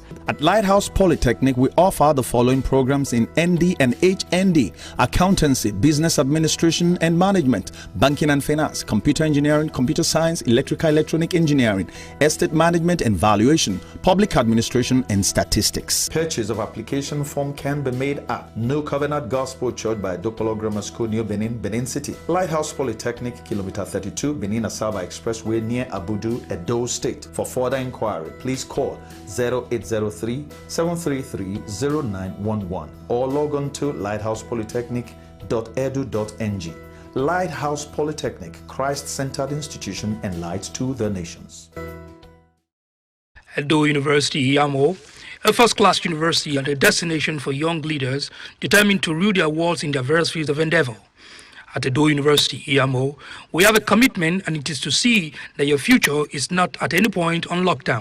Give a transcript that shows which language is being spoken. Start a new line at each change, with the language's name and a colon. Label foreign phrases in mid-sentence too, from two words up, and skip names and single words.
English: At Lighthouse Polytechnic, we offer the following programs in ND and HND: accountancy, business administration and management, banking and finance, computer engineering, computer science, electrical electronic engineering, estate management and valuation, public administration and statistics. Purchase of application form can be made at New Covenant Gospel Church by Dopolo Grammar School, New Benin, Benin City. Lighthouse Polytechnic, Kilometer 32, Benin Asaba Expressway near Abudu, Edo State. For further inquiry, please call 0803-733-0911 or log on to lighthousepolytechnic.edu.ng. Lighthouse Polytechnic, Christ-centered institution and light to the nations. Edo University, Iyamo, a first-class university and a destination for young leaders determined to rule their worlds in their various fields of endeavor. At Edo University, Iyamo, we have a commitment, and it is to see that your future is not at any point on lockdown.